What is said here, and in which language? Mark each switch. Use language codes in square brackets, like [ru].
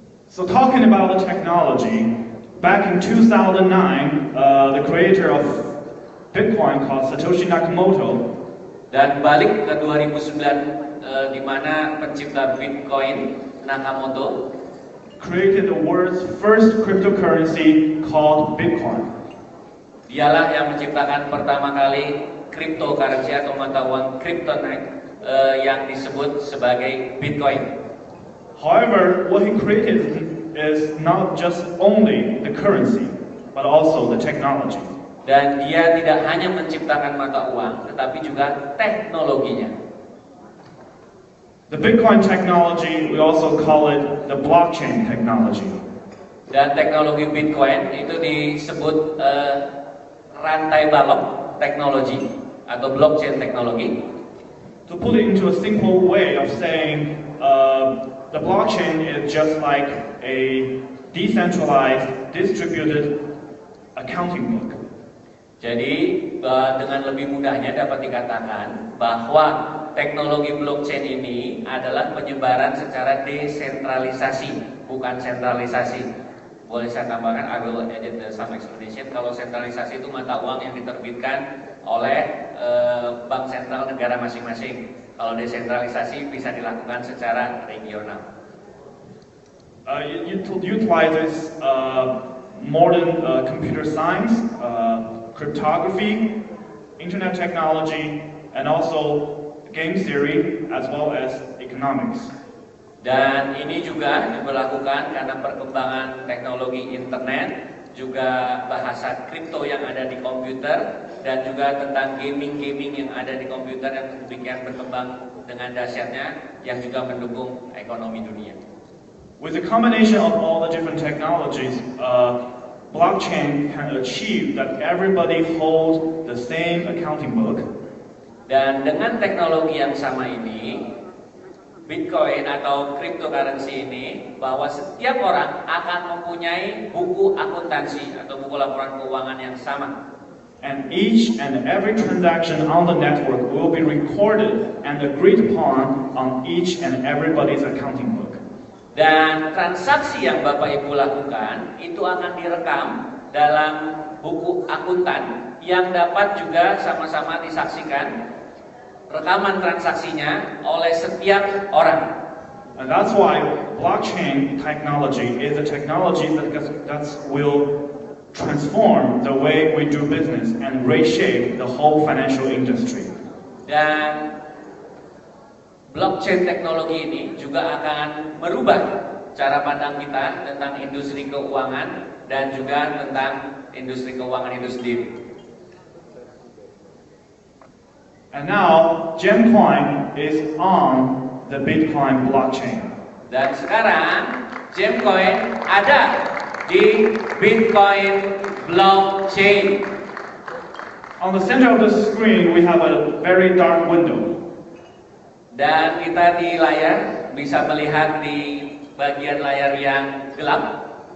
[en] So talking about the technology, back in 2009, the creator of Bitcoin called Satoshi Nakamoto. [id] Dan balik ke 2009 di mana pencipta Bitcoin Nakamoto [en] created the world's first cryptocurrency called Bitcoin. [id] Dialah yang menciptakan pertama kali cryptocurrency atau mata uang kryptonite yang disebut sebagai Bitcoin. [en] However, what he created is not just only the currency, but also the technology. [id] Dan dia tidak hanya menciptakan mata uang, tetapi juga teknologinya. [en] The Bitcoin technology, we also call it the blockchain technology. [id] Dan teknologi Bitcoin itu disebut rantai balok teknologi atau blockchain teknologi. [en] To put it into a simple way of saying, the blockchain is just like a decentralized, distributed accounting book. [id] Jadi dengan lebih mudahnya dapat dikatakan bahwa teknologi blockchain ini adalah penyebaran secara desentralisasi, bukan sentralisasi. Boleh saya tambahkan, [en] I will edit some explanation. [id] Kalau sentralisasi itu mata uang yang diterbitkan oleh bank sentral negara masing-masing. Kalau desentralisasi bisa dilakukan secara regional. [en] Utilizes modern computer science, cryptography, internet technology, and also game theory as well as economics. [id] Dan ini juga diberlakukan karena perkembangan teknologi internet, juga bahasa kripto yang ada di komputer, dan juga tentang gaming yang ada di komputer yang demikian berkembang dengan dahsyatnya yang juga mendukung ekonomi dunia. [en] With the combination of all the different technologies, blockchain can achieve that everybody holds the same accounting book. [id] Dan dengan teknologi yang sama ini, Bitcoin atau cryptocurrency ini, bahwa setiap orang akan mempunyai buku akuntansi atau buku laporan keuangan yang sama. [en] And each and every transaction on the network will be recorded and agreed upon on each and everybody's accounting book. [id] Dan transaksi yang Bapak Ibu lakukan itu akan direkam dalam buku akuntan yang dapat juga sama-sama disaksikan rekaman transaksinya oleh setiap orang. [en] And that's why blockchain technology is a technology that will transform the way we do business and reshape the whole financial industry. [id] Dan blockchain teknologi ini juga akan merubah cara pandang kita tentang industri keuangan dan juga tentang industri keuangan itu sendiri. [en] And now GemCoin is on the Bitcoin blockchain. [id] Dan sekarang GemCoin ada di Bitcoin blockchain. [en] On the center of the screen we have a very dark window. [id] Dan kita di layar bisa melihat di bagian layar yang gelap.